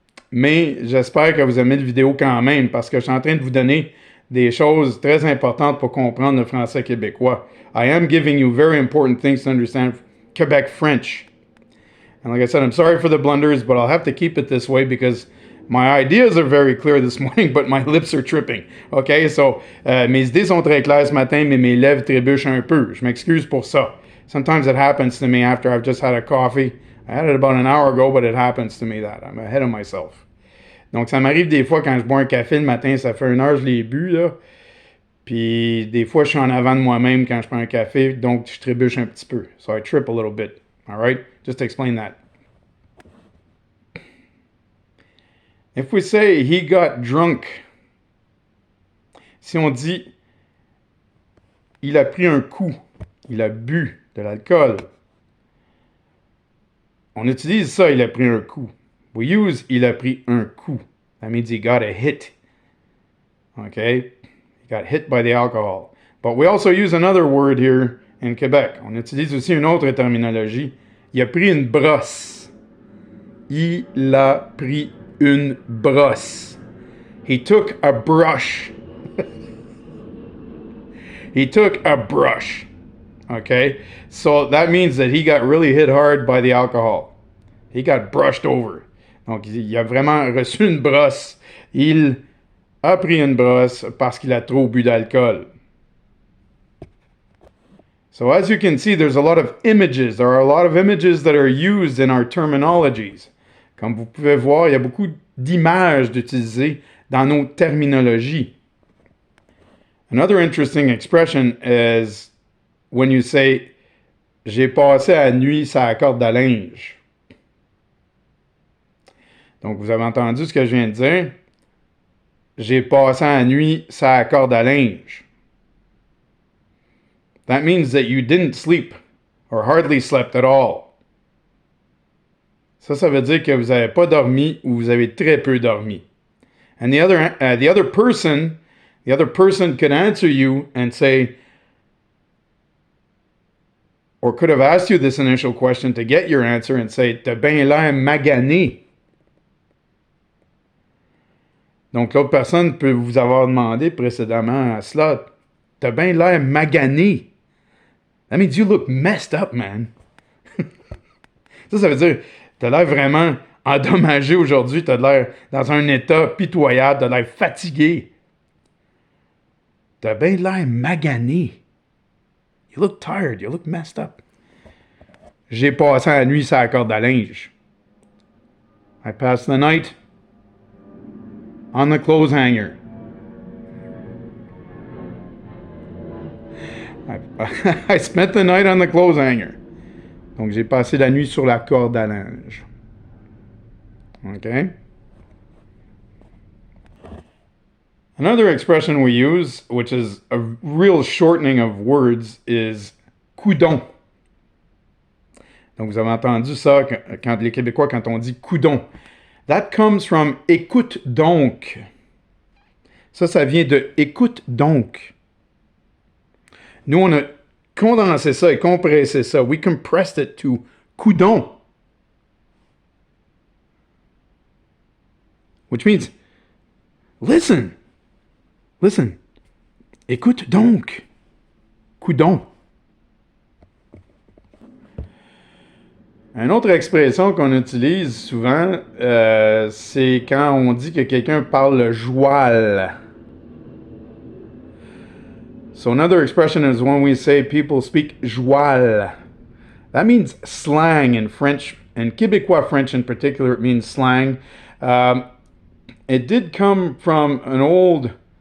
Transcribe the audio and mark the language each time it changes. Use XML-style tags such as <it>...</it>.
<fr>Mais j'espère que vous aimez la vidéo quand même, parce que je suis en train de vous donner des choses très importantes pour comprendre le français québécois.</fr> <en>I am giving you very important things to understand Quebec French. And like I said, I'm sorry for the blunders, but I'll have to keep it this way because my ideas are very clear this morning, but my lips are tripping. Okay, so</en> <fr>mes idées sont très claires ce matin, mais mes lèvres trébuchent un peu. Je m'excuse pour ça.</fr> <en>Sometimes it happens to me after I've just had a coffee. I had it about an hour ago, but it happens to me that I'm ahead of myself.</en> <fr>Donc, ça m'arrive des fois quand je bois un café le matin, ça fait 1 heure que je l'ai bu, là. Puis, des fois, je suis en avant de moi-même quand je prends un café, donc je trébuche un petit peu.</fr> <en>So, I trip a little bit. All right? Just to explain that. If we say he got drunk,</en> <fr>si on dit il a pris un coup, il a bu de l'alcool, on utilise ça, il a pris un coup.</fr> <en>We use</en> <fr>il a pris un coup.</fr> <en>That means he got a hit. Okay? He got hit by the alcohol. But we also use another word here in Quebec.</en> <fr>On utilise aussi une autre terminologie. Il a pris une brosse. Il a pris une brosse.</fr> <en>He took a brush. He took a brush. Okay? So that means that he got really hit hard by the alcohol. He got brushed over.</en> <fr>Donc, il a vraiment reçu une brosse. Il a pris une brosse parce qu'il a trop bu d'alcool.</fr> <en>So as you can see, there's a lot of images. There are a lot of images that are used in our terminologies.</en> <fr>Comme vous pouvez voir, il y a beaucoup d'images d'utiliser dans nos terminologies.</fr> <en>Another interesting expression is when you say «</en> <fr>J'ai passé la nuit sur la corde à linge ». Donc, vous avez entendu ce que je viens de dire. J'ai passé la nuit sur la corde à linge.</fr> <en>That means that you didn't sleep or hardly slept at all.</en> <fr>Ça veut dire que vous n'avez pas dormi ou vous avez très peu dormi.</fr> <en>And the other person could answer you and say, or could have asked you this initial question to get your answer and say,</en> <fr>t'as bien l'air magané. Donc, l'autre personne peut vous avoir demandé précédemment à cela, t'as bien l'air magané.</fr> <en>That means you look messed up, man.</en> <fr>Ça veut dire, t'as l'air vraiment endommagé aujourd'hui, t'as l'air dans un état pitoyable, t'as l'air fatigué. T'as bien l'air magané.</fr> <en>You look tired, you look messed up.</en> <fr>J'ai passé la nuit sur la corde à linge.</fr> <en>I passed the night on the clothes hanger. I spent the night on the clothes hanger.</en> <fr>Donc, j'ai passé la nuit sur la corde à linge.</fr> <en>Okay? Another expression we use, which is a real shortening of words, is coudon.</en> <fr>Donc, vous avez entendu ça quand les Québécois, quand on dit coudon.</fr> <en>That comes from écoute donc.</en> <fr>Ça vient de écoute donc. Nous, on a condensé ça et compressé ça.</fr> <en>We compressed it to coudon. Which means, listen. Listen.</en> <fr>Écoute donc.</fr> <en>Coudon.</en> <fr>Une autre expression qu'on utilise souvent, c'est quand on dit que quelqu'un parle le joual.</fr> <en>So another expression is when we say people speak joual. That means slang in French, in Québécois French in particular, it means slang. It did come from an old</en>